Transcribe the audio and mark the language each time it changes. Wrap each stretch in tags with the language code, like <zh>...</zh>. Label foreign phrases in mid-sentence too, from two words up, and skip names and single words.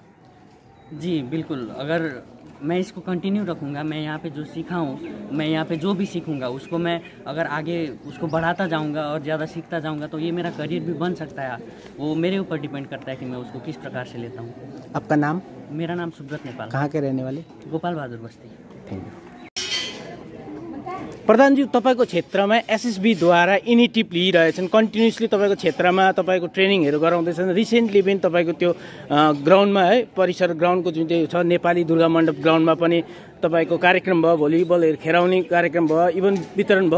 <hi>जी बिल्कुल, अगर मैं इसको कंटिन्यू रखूँगा, मैं यहाँ पे जो सीखा हूँ, मैं यहाँ पे जो भी सीखूँगा उसको मैं अगर आगे उसको बढ़ाता जाऊँगा और ज़्यादा सीखता जाऊँगा तो ये मेरा करियर भी बन सकता है। वो मेरे ऊपर डिपेंड करता है कि मैं उसको किस प्रकार से लेता हूँ। आपका नाम? मेरा नाम सुब्रत नेपाल। कहाँ के रहने वाले? गोपाल बहादुर बस्ती।</hi> <en>thank you.</en> <ne>प्रधानजी, तपाईँको क्षेत्रमा एसएसबीद्वारा इनिटिभ लिइरहेछन्, कन्टिन्युसली तपाईँको क्षेत्रमा तपाईँको ट्रेनिङहरू गराउँदैछन्। रिसेन्टली पनि तपाईँको त्यो ग्राउन्डमा है, परिसर ग्राउन्डको जुन चाहिँ छ नेपाली दुर्गा मण्डप ग्राउन्डमा पनि तपाईँको कार्यक्रम भयो, भलिबलहरू खेलाउने कार्यक्रम भयो, इभन वितरण भयो।</ne>